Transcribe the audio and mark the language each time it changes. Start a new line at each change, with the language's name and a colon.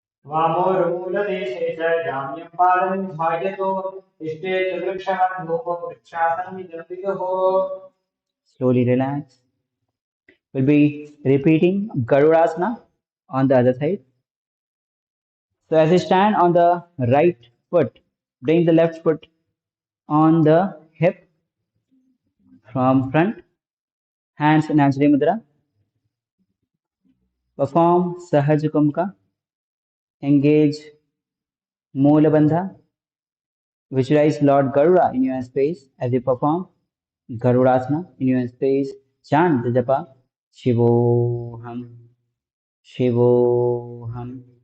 Sanskrit: वामोर्मूलदेशे च जाम्यं पादं ध्यायतो इष्टे च वृक्षात् वृक्षासनं विदुः
English: Slowly relax. We'll be repeating Garudasana on the other side. So as you stand on the right foot, bring the left foot on the hip from front, hands in Anjali Mudra. Perform Sahaj Kumka. Engage Moola Bandha. Visualize Lord Garuda in your space as you perform Garudasana in your space. Chant the japa Shivoham, Shivoham.